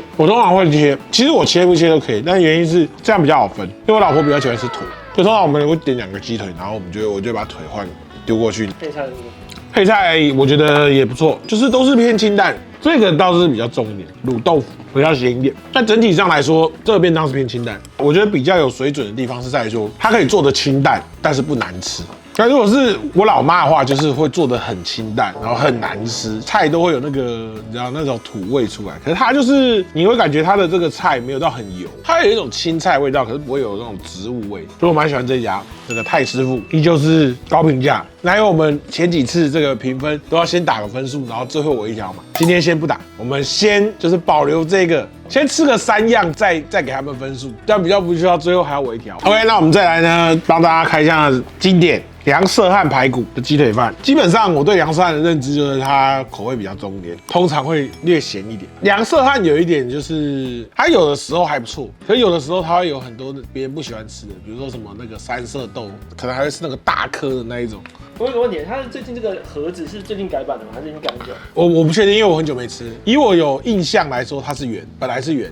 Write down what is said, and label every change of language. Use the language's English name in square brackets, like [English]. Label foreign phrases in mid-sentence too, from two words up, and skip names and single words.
[Chinese] 我通常會切，其實我切不切都可以，但原因是這樣比較好分，因為我老婆比較喜歡吃腿。就通常我們會點2個雞腿，然後我就把腿換丟過去。配菜是不是？配菜我覺得也不錯，就是都是偏清淡，這個倒是比較重一點，滷豆腐比較鹹一點。但整體上來說，這個便當是偏清淡。我覺得比較有水準的地方是在於說，它可以做得清淡，但是不難吃。但如果是我老媽的話，就是會做得很清淡，然後很難吃，菜都會有那個你知道那種土味出來。可是它就是你會感覺它的這個菜沒有到很油，它有一種青菜味道，可是不會有那種植物味。所以我蠻喜歡這一家這個太師傅，依舊是高評價。那因為我們前幾次這個評分都要先打個分數，然後最後我一條嘛，今天先不打，我們先就是保留這個，先吃個3樣，再給他們分數，這樣比較不需要最後還要我一條。OK， 那我們再來呢，幫大家開箱經典梁社漢排骨的雞腿飯。基本上我對梁社漢的認知就是它口味比較重一點，通常會略鹹一點。梁社漢有一點就是它有的時候還不錯，可是有的時候它會有很多別人不喜歡吃的，比如說什麼那個三色豆，可能還會是那個大顆的那一種。我有個問題，它最近這個盒子是最近改版的嗎？還是已經改很久？我不確定，因為我很久沒吃。以我有印象來說，它是圓，本來是圓。